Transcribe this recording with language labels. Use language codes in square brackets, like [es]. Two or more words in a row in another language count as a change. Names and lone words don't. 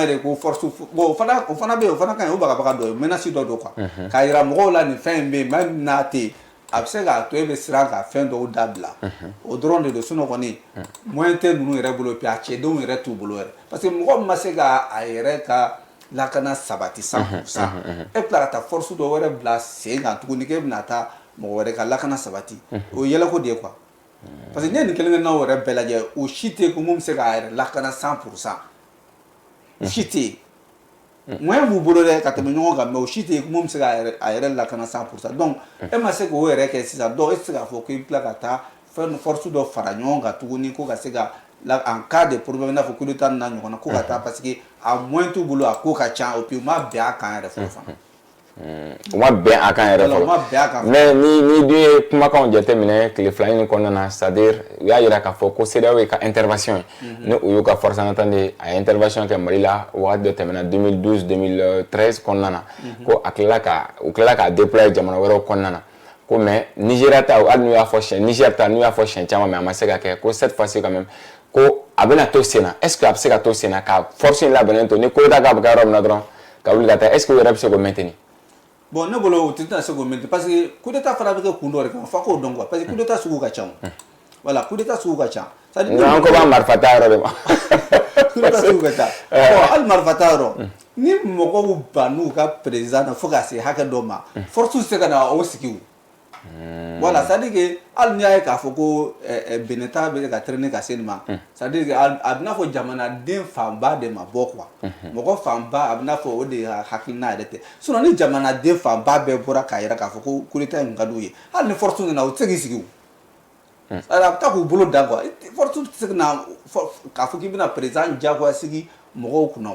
[bm] de ko force bon o fana bɛ yen o fana ka ɲi o bagabaga dɔ ye menace dɔ don quoi k'a yira mɔgɔw la nin fɛn in bɛ yen même n'a tɛ yen a bɛ se k'a to e bɛ siran ka fɛn dɔw dabila o dɔrɔn de don sinon kɔni moyen tɛ ninnu yɛrɛ bolo puis a cɛdenw yɛrɛ t'u bolo yɛrɛ [fr] parce que [bm] mɔgɔ min ma se ka a yɛrɛ ka lakana sabati 100% e bila ka taa force dɔ wɛrɛ bila sen kan tuguni k'e bɛna taa mɔgɔ wɛrɛ ka lakana sabati o ye yɛlɛko de ye quoi [fr] parce que [bm] n'i ye nin kelen kelennaw yɛrɛ bɛɛ lajɛ o si tɛ yen ko mun bɛ se k'a yɛrɛ lakana 100% o si tɛ yen moyen b'u bolo dɛ ka tɛmɛ ɲɔgɔn kan mais o si tɛ yen ko mun bɛ se k'a yɛrɛ lakana 100% donc e ma se k'o yɛrɛ kɛ sisan donc e tɛ se k'a fɔ k'i bɛ tila ka taa fɛn force dɔ fara ɲɔgɔn kan tuguni ko ka se ka [fr] en cas de problème [bm] i n'a fɔ [fr] coup d'état [bm] n'a ɲɔgɔn na ko ka taa [fr] parce que [bm] a moyen t'u bolo a ko ka ca [fr] et puis [bm] u ma bɛn a kan yɛrɛ fɔlɔ fana. u ma bɛn a kan yɛrɛ fɔlɔ mais ni dun ye kumakanw jateminɛ tile fila in kɔnɔna na [fr] c'est à dire [bm] u y'a yira k'a fɔ ko CEDEAO ye ka intervention ye ni u y'u ka [fr] force en attente [bm] a ye intervention kɛ Mali la wagati dɔ tɛmɛna 2012 2013 kɔnɔna na ko a u tilala k'a déployer jamana wɛrɛw kɔnɔna na ko mais Nigéria ta hali n'u y'a fɔ siɲɛ Niger ta n'u y'a fɔ siɲɛ caman mais a ma se ka kɛ ko [fr] cette fois-ci quand même [bm] ko a bɛna to sen na [fr] est-ce que [bm] a bɛ se ka to sen na ka force in labɛnnen to ni [fr] coup d'état [bm] k'a bɛ kɛ yɔrɔ min na dɔrɔn ka wuli ka taa [fr] est-ce que [bm] u yɛrɛ bɛ se k'o maintenir. Bon ne bolo o tɛ se k'o maintenir [fr] parce que coup d'état [bm] fana bɛ kɛ kun dɔ de kan f'a k'o dɔn [fr] quoi parce que coup d'état [bm] sugu ka ca [fr] voilà coup d'état [bm] sugu ka ca. an ko b'a marifa ta yɔrɔ de ma. [fr] coup d'état [bm] sugu ka ca bon hali marifa ta yɔrɔ ni mɔgɔw bann'u ka président na fo ka se hakɛ dɔ ma force tɛ se ka na o sigi o. [fr] Voilà, c'est-à-dire que [bm] hali n'i y'a ye k'a fɔ ko Benin ta bɛ ka traîner ka se nin ma [fr] c'est-à-dire que [bm] a bɛ n'a fɔ jamanaden fanba de ma bɔ quoi mɔgɔ fanba a bɛ n'a fɔ o de hakilina yɛrɛ tɛ sinon ni jamanaden fanba bɛɛ bɔra k'a yira k'a fɔ ko [fr] coup d'état [bm] in ka d'u ye hali ni force nana o tɛ se k'i sigi o a bɛ taa k'u bolo da quoi force tɛ se ka na k'a fɔ k'i bɛna président diyagoya sigi mɔgɔw kunna